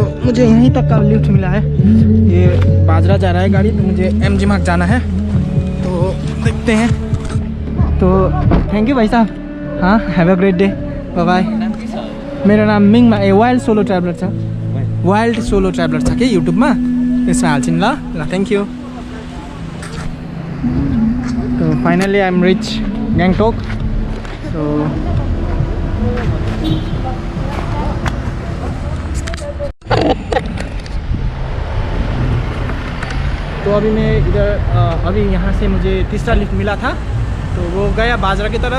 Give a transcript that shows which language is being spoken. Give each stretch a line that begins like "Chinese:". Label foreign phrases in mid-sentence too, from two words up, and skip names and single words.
Hindi: मुझे यहीं तक का लिफ्ट मिला है। ये बाजरा जा रहा है गाड़ी, तो मुझे MG मार्ग जाना है, तो देखते हैं। तो
English: thank you
Hindi: भाई साहब। हाँ,
English: have a great day, bye bye.
Nepali: मेरो नाम मिङमा वाइल्ड सोलो ट्राभलर छ, वाइल्ड सोलो ट्राभलर छ कि युट्युबमा, त्यसमा हाल्छु नि ल।
English: thank you. तो finally I am reach Gangtok.
Hindi: तो अभी मैं इधर अभी यहाँ से मुझे तीसरा लिफ्ट मिला था, तो वो गया बाजरा की तरफ।